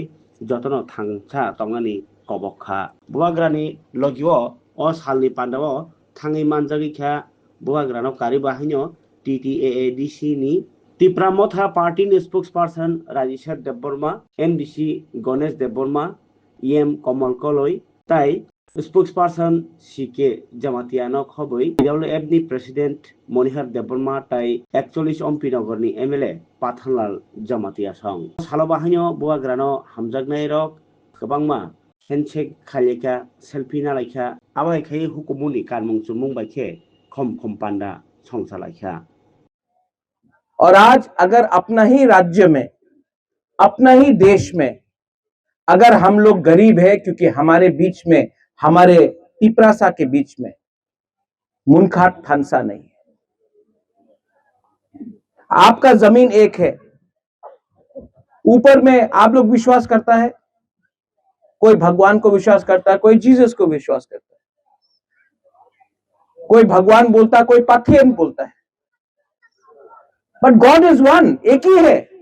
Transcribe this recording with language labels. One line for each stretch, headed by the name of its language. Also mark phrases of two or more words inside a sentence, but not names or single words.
Kok Borok: jotono thangsa tongmani kobokha bubagrani logio o salni pandao thangui manjagui kha bubagrano kari bahaino TTAADC ni Tipra Motha Party ni spokesperson Rajeshwar Debbarma, MDC Ganesh Debbarma, EM Komal Koloi, tai spokesperson CK Jamatiano Khoboi, WF ni President Monihar Debbarma tai 41 Ompinagar ni MLA Pathanlal Jamatia Song. Salobahanyo buagrano hamjagnai rok kwbangma handshake khaileka selfie nalaika abai khai hukumuni kanmung chumung baikhe khom panda songsalaika.
Hindi: और आज अगर अपना ही राज्य में, अपना ही देश में अगर हम लोग गरीब है, क्योंकि हमारे बीच में, हमारे तिपरासा के बीच में
Kok Borok: munkhat thansa
Hindi: नहीं है। आपका जमीन एक है, ऊपर में आप लोग विश्वास करता है, कोई भगवान को विश्वास करता है, कोई जीसस को विश्वास करता है, कोई भगवान बोलता है, कोई पाथियन बोलता है,
English: but God is one,
Hindi: एक ही है।